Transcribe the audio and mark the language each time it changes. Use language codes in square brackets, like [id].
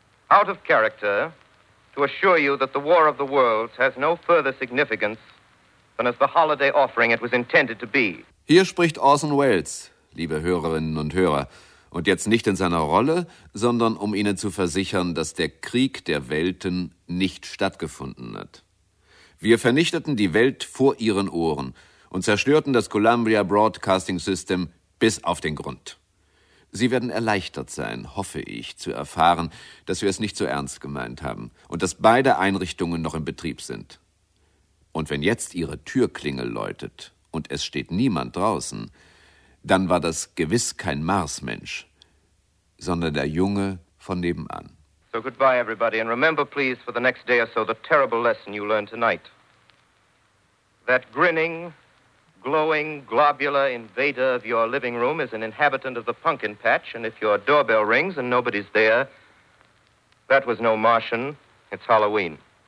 [en] Out of character, to assure you that the War of the Worlds has no further significance than as the holiday offering it was intended to be. [de] Hier spricht Orson Welles, liebe Hörerinnen und Hörer. Und jetzt nicht in seiner Rolle, sondern um Ihnen zu versichern, dass der Krieg der Welten nicht stattgefunden hat. Wir vernichteten die Welt vor Ihren Ohren und zerstörten das Columbia Broadcasting System bis auf den Grund. Sie werden erleichtert sein, hoffe ich, zu erfahren, dass wir es nicht so ernst gemeint haben und dass beide Einrichtungen noch im Betrieb sind. Und wenn jetzt Ihre Türklingel läutet und es steht niemand draußen, dann war das gewiss kein Marsmensch, sondern der Junge von nebenan. [en] So goodbye everybody and remember please for the next day or so the terrible lesson you learned tonight. That grinning, glowing, globular invader of your living room is an inhabitant of the pumpkin patch, and if your doorbell rings and nobody's there, that was no Martian, it's Halloween.